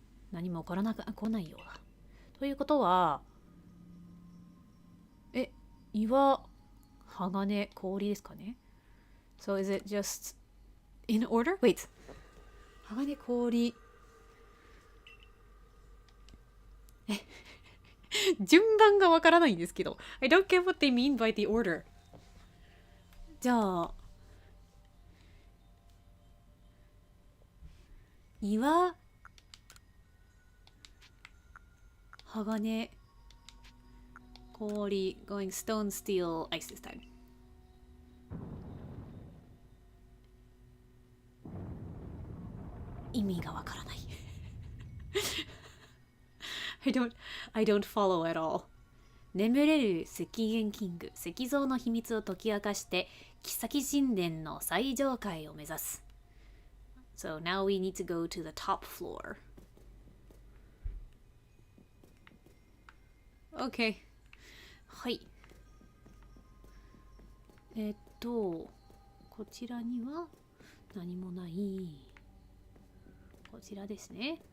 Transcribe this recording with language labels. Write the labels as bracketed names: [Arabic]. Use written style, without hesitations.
[Japanese] 何も起こら来ないようだ。ということは、岩、鋼、氷ですかね？ [English] So is it just in order? Wait. [Japanese] 鋼、氷。順番がわからないんですけど。 [English] I don't get what they mean by the order. [Japanese] じゃあ、岩、鋼、氷、 [English] going stone, steel, ice this time. [Japanese] 意味がわからない。 [English] I don't follow at all. [Japanese] 眠れる赤源キング、石像の秘密を解き明かして、妃神殿の最上階を目指す。 [English] So now we need to go to the top floor. Okay. [Japanese] はい。こちらには何もない。こちらですね。